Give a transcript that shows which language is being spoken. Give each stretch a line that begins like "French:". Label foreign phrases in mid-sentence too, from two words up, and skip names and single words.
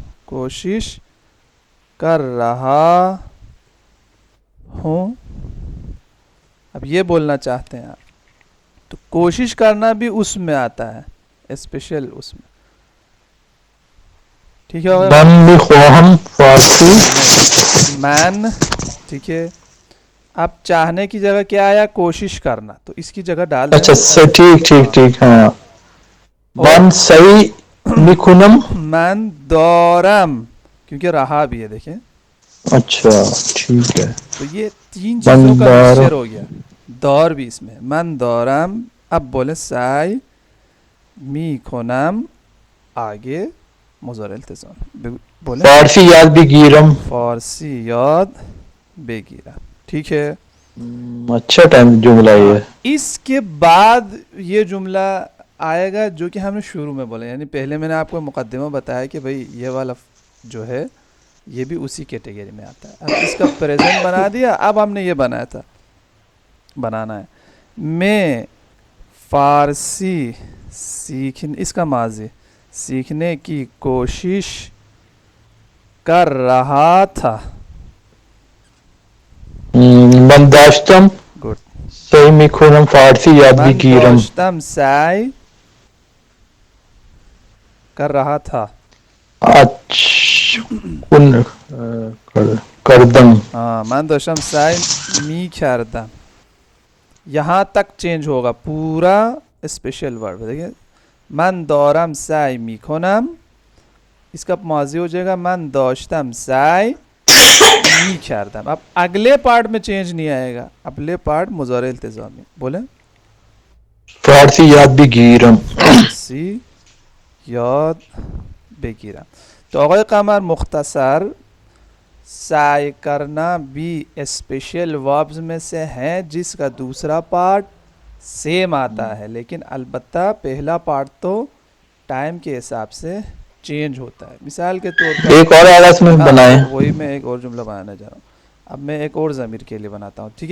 Urdu: کوشش کر رہا ہوں. اب یہ بولنا چاہتے ہیں آپ, تو کوشش کرنا بھی اس میں آتا ہے, اسپیشل اس میں. ٹھیک ہے,
Persian: من میخواهم فارسی مین.
Urdu: ٹھیک ہے, اب چاہنے کی جگہ کیا آیا, کوشش کرنا, تو اس کی جگہ ڈال دینا. اچھا ٹھیک ہاں. اور
Persian: من صحیح میخونم. من دارم,
Urdu: کیونکہ رہا بھی ہے. دیکھیں اچھا ٹھیک ہے. تو یہ تین چیزوں کا بندار مکسچر ہو گیا, دور بھی اس میں.
Persian: من دارم,
Urdu: اب بولے
Persian: سعی میکنم,
Urdu: آگے مضارع التزام بولیں
Persian: فارسی یاد بگیرم. فارسی یاد بگیرم.
Urdu: ٹھیک ہے, اچھا ٹائم جملہ یہ ہے. اس کے بعد یہ جملہ آئے گا جو کہ ہم نے شروع میں بولا, یعنی پہلے میں نے آپ کو مقدمہ بتایا کہ بھئی یہ والا جو ہے یہ بھی اسی کیٹیگری میں آتا ہے. اب اس کا پریزنٹ بنا دیا, اب ہم نے یہ بنایا تھا, بنانا ہے میں فارسی اس کا ماضی سیکھنے کی کوشش کر رہا تھا.
Persian: من داشتم
Urdu: گڈ.
Persian: صحیح میخونم فارسی یاد من بگیرم.
Urdu: داشتم سعی کر رہا تھا.
Persian: کردم.
Urdu: ہاں,
Persian: من داشتم سعی می کردم.
Urdu: یہاں تک چینج ہوگا پورا
English: special word.
Urdu: دیکھیں
Persian: من دارم سعی میکنم,
Urdu: اس کا ماضی ہو جائے گا
Persian: من داشتم سعی می کردم.
Urdu: اب اگلے پارٹ میں چینج نہیں آئے گا, اگلے پارٹ مضارع التزامی. بولیں
Persian: فارسی یاد بگیرم. فارسی یاد بگیرم.
Urdu: تو آقای قمر مختصر سعی کرنا بھی
English: special verbs
Urdu: میں سے ہیں جس کا دوسرا پارٹ سیم آتا ہے, لیکن البتہ پہلا پارٹ تو ٹائم کے حساب سے چینج ہوتا ہے. مثال کے طور پر ایک اور آغاز میں بنائیں. وہی میں ایک اور جملہ بنانے جا رہا ہوں. اب میں ایک اور ضمیر کے لیے بناتا ہوں.